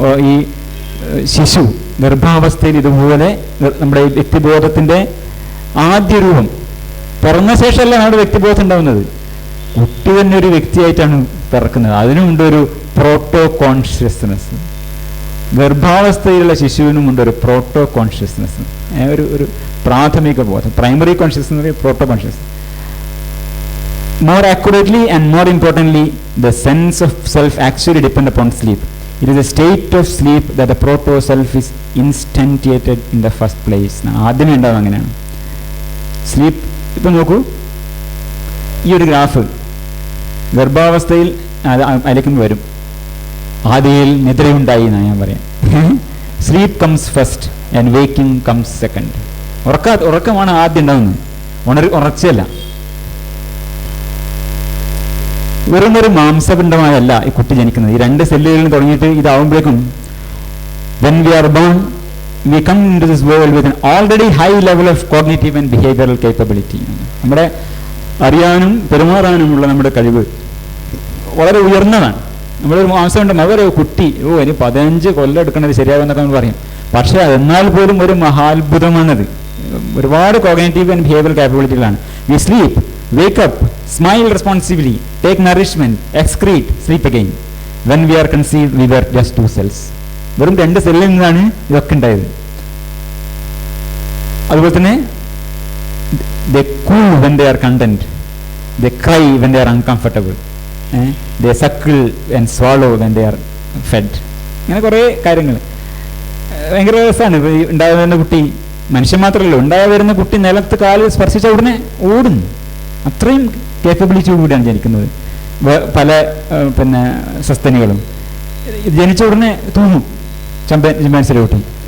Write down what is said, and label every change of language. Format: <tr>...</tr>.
<ml>ഈ ശിശു ഗർഭാവസ്ഥയിൽ ഇതുപോലെ നമ്മുടെ വ്യക്തിബോധത്തിൻ്റെ ആദ്യ രൂപം പിറന്ന ശേഷമല്ല നമ്മുടെ വ്യക്തിബോധം ഉണ്ടാവുന്നത്. കുട്ടി തന്നെ ഒരു വ്യക്തിയായിട്ടാണ് പിറക്കുന്നത്. അതിനുമുണ്ട് ഒരു പ്രോട്ടോ കോൺഷ്യസ്നെസ്. ഗർഭാവസ്ഥയിലുള്ള ശിശുവിനുമുണ്ട് ഒരു പ്രോട്ടോ കോൺഷ്യസ്നെസ്, ഒരു പ്രാഥമിക ബോധം. Primary consciousness, proto consciousness.</ml> <en>More accurately and more importantly, the sense of self actually depend upon sleep. It is a state of sleep that the proto self is instantiated in the first place.</en> <ml>ആദ്യമേ ഉണ്ടാവും അങ്ങനെയാണ് sleep. ഇപ്പം നോക്കൂ, ഈ ഒരു graph ഗർഭാവസ്ഥയിൽ അലക്കുമ്പോൾ വരും. ആദ്യയിൽ നിദ്രയുണ്ടായി എന്നാണ് ഞാൻ പറയാം.</ml> <en>Sleep comes first and waking comes second.</en> <ml>ഉറക്കമാണ് ആദ്യം ഉണ്ടാകുന്നത്, ഉറച്ചല്ല. വെറും ഒരു മാംസപിണ്ഡമായല്ല ഈ കുട്ടി ജനിക്കുന്നത്. ഈ 2 സെല്ലുകളിൽ തുടങ്ങിയിട്ട് ഇതാവുമ്പോഴേക്കും</ml> <en>when we are born we come into this world with an already high level of cognitive and behavioral capability.</en> <ml>നമ്മുടെ അറിയാനും പെരുമാറാനുമുള്ള നമ്മുടെ കഴിവ് വളരെ ഉയർന്നതാണ്. നമ്മളൊരു മാസമുണ്ട് അവരെ കുട്ടി ഇനി 15 കൊല്ലം എടുക്കണത് ശരിയാകുമെന്നൊക്കെ നമ്മൾ പറയും. പക്ഷേ എന്നാൽ പോലും ഒരു മഹാത്ഭുതമാണത്. ഒരുപാട് cognitive and behavioural കാപ്പബിലിറ്റികളാണ്.</ml> <en>We sleep, wake up, smile responsibly, take nourishment, excrete, sleep again. When we are conceived we were just 2 cells.</en> <ml>വെറും 2 സെല്ലിൽ നിന്നാണ് ഇതൊക്കെ ഉണ്ടായത്. അതുപോലെ തന്നെ</ml> <en>they cool when they are content, they cry when they are uncomfortable, they suckle and swallow when they are fed.</en> <ml>ഇങ്ങനെ കുറേ കാര്യങ്ങൾ ഭയങ്കര രസമാണ്. ഉണ്ടായി വരുന്ന കുട്ടി, മനുഷ്യൻ മാത്രമല്ല, ഉണ്ടായി വരുന്ന കുട്ടി നിലത്ത് കാല് സ്പർശിച്ച ഉടനെ ഓടുന്നു. അത്രയും കേപ്പബിലിറ്റി കൂടിയാണ് ജനിക്കുന്നത്. പല പിന്നെ സസ്തനികളും ജനിച്ച ഉടനെ തോന്നും ചിമ്പാൻസിയുടെ കുട്ടി.</ml>